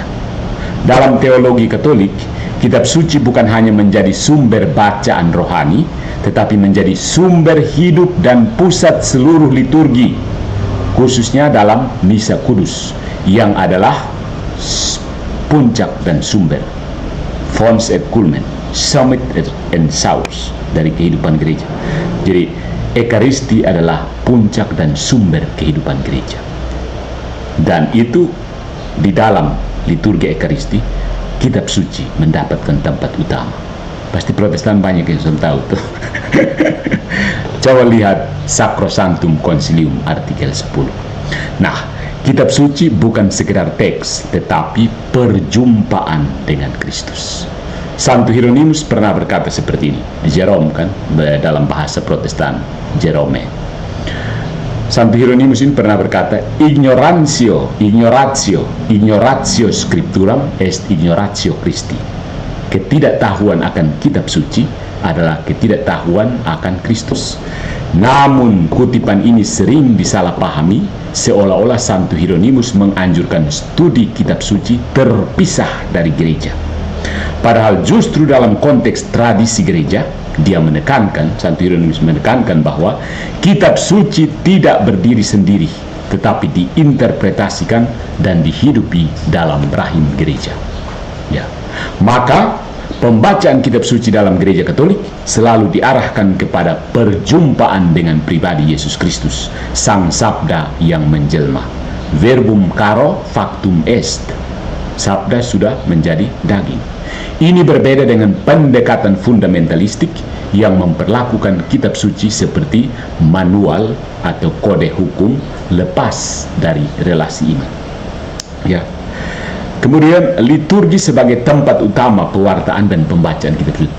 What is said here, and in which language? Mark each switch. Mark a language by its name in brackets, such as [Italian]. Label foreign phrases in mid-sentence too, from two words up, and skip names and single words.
[Indonesian] Dalam teologi Katolik, kitab suci bukan hanya menjadi sumber bacaan rohani, tetapi menjadi sumber hidup dan pusat seluruh liturgi, khususnya dalam Misa Kudus, yang adalah puncak dan sumber, [Latin] fons et culmen, [English] summit and source [Indonesian] dari kehidupan gereja. Jadi Ekaristi adalah puncak dan sumber kehidupan gereja, dan itu di dalam liturgi Ekaristi kitab suci mendapatkan tempat utama. Pasti Protestan banyak yang sudah tahu tuh. Coba lihat Sacrosanctum Concilium artikel 10. Nah, kitab suci bukan sekedar teks, tetapi perjumpaan dengan Kristus. Santo Hieronymus pernah berkata seperti ini. Jerome kan, dalam bahasa Protestan, Jerome. Santo Hieronymus ini pernah berkata, [Latin] ignoratio scripturam est ignoratio Christi. [Indonesian] Ketidaktahuan akan kitab suci adalah ketidaktahuan akan Kristus. Namun kutipan ini sering disalahpahami, seolah-olah Santo Hieronymus menganjurkan studi kitab suci terpisah dari gereja. Padahal justru dalam konteks tradisi gereja, Santo Hieronymus menekankan bahwa kitab suci tidak berdiri sendiri, tetapi diinterpretasikan dan dihidupi dalam rahim gereja. Ya. Maka pembacaan kitab suci dalam gereja Katolik selalu diarahkan kepada perjumpaan dengan pribadi Yesus Kristus, Sang Sabda yang menjelma. [Latin] Verbum caro factum est. [Indonesian] Sabda sudah menjadi daging. Ini berbeda dengan pendekatan fundamentalistik yang memperlakukan kitab suci seperti manual atau kode hukum lepas dari relasi iman. Ya. Kemudian liturgi sebagai tempat utama pewartaan dan pembacaan kitab suci.